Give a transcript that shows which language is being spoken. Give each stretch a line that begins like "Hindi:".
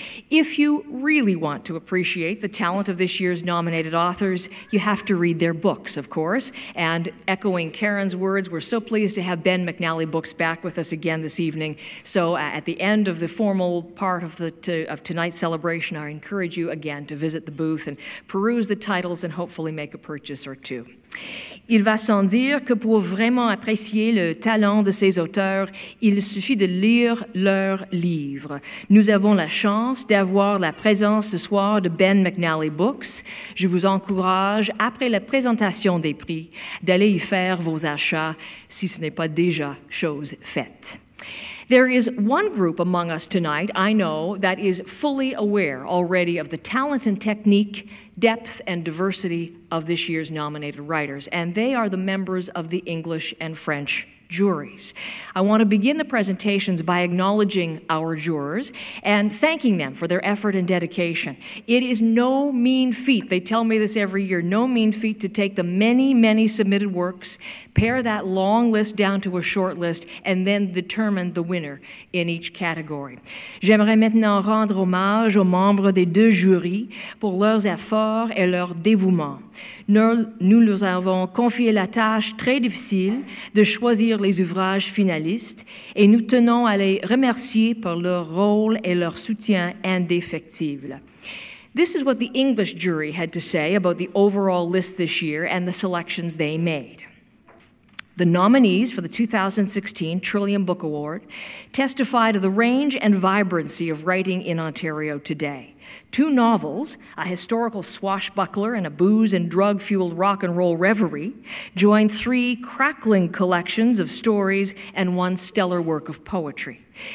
English: If you really want to appreciate the talent of this year's nominated authors, you have to read their books, of course. And echoing Karen's words, we're so pleased to have Ben McNally Books back with us again this evening. So at the end of the formal part of tonight's celebration, I encourage you again to visit the booth and peruse the titles and hopefully make a purchase or two.
French: Il va sans dire que pour vraiment apprécier le talent de ces auteurs, il suffit de lire leurs livres. Nous avons la chance d'avoir la présence ce soir de Ben McNally Books. Je vous encourage, après la présentation des prix, d'aller y faire vos achats si ce n'est pas déjà chose faite.
English: There is one group among us tonight, I know, that is fully aware already of the talent and technique, depth and diversity of this year's nominated writers, and they are the members of the English and French juries. I want to begin the presentations by acknowledging our jurors and thanking them for their effort and dedication. It is no mean feat, they tell me this every year, no mean feat to take the many, many submitted works, pare that long list down to a short list, and then determine the winner in each category.
French: J'aimerais maintenant rendre hommage aux membres des deux jurys pour leurs efforts et leur dévouement. Nous leur avons confié la tâche très difficile de choisir les ouvrages finalistes et nous tenons à les remercier pour leur rôle et leur soutien indéfectible.
English: This is what the English jury had to say about the overall list this year and the selections they made. The nominees for the 2016 Trillium Book Award testify to the range and vibrancy of writing in Ontario today. 2 novels, a historical swashbuckler and a booze and drug-fueled rock and roll reverie, join 3 crackling collections of stories and 1 stellar work of poetry.